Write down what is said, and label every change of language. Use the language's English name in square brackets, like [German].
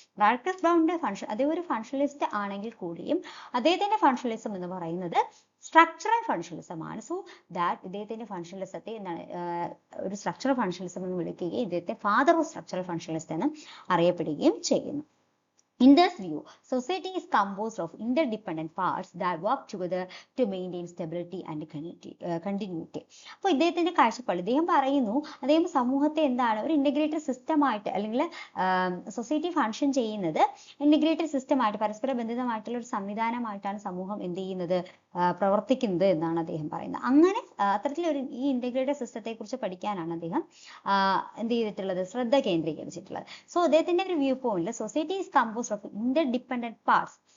[Malayalam] Radcliffe ബ്രൗണിന്റെ അദ്ദേഹം ഒരു functionalist ആണെങ്കിൽ കൂടിയും അദ്ദേഹത്തിന്റെ ഫങ്ഷണലിസം എന്ന് പറയുന്നത് സ്ട്രക്ചറൽ ഫങ്ഷണലിസം ആണ്. സോ ദാറ്റ് ഇദ്ദേഹത്തിന്റെ ഫങ്ഷണലിസത്തെ ഒരു സ്ട്രക്ചറൽ ഫങ്ഷണലിസം എന്ന് വിളിക്കുകയും ഇദ്ദേഹത്തെ ഫാദർ ഓഫ് സ്ട്രക്ചറൽ ഫങ്ഷണലിസ്റ്റ് എന്ന് അറിയപ്പെടുകയും ചെയ്യുന്നു. [English] In this view, society is composed of interdependent parts that work together to maintain stability and continuity. [Malayalam] അപ്പോൾ ഇദ്ദേഹത്തിന്റെ കാഴ്ചപ്പാട് ഇദ്ദേഹം പറയുന്നു, അദ്ദേഹം സമൂഹത്തെ ഒരു ഇന്റഗ്രേറ്റഡ് സിസ്റ്റം ആയിട്ട് അല്ലെങ്കിൽ സൊസൈറ്റി ഫങ്ഷൻ ചെയ്യുന്നത് ഇന്റഗ്രേറ്റഡ് സിസ്റ്റം ആയിട്ട് പരസ്പര ബന്ധിതമായിട്ടുള്ള ഒരു സംവിധാനമായിട്ടാണ് സമൂഹം എന്ത് ചെയ്യുന്നത്, പ്രവർത്തിക്കുന്നത് എന്നാണ് അദ്ദേഹം പറയുന്നത്. അങ്ങനെ അത്തരത്തിലൊരു ഈ ഇന്റഗ്രേറ്റഡ് സിസ്റ്റത്തെ കുറിച്ച് പഠിക്കാനാണ് അദ്ദേഹം എന്ത് ചെയ്തിട്ടുള്ളത്, ശ്രദ്ധ കേന്ദ്രീകരിച്ചിട്ടുള്ളത്. സോ അദ്ദേഹത്തിന്റെ ഒരു വ്യൂ പോയിന്റിൽ [English] society is composed of interdependent parts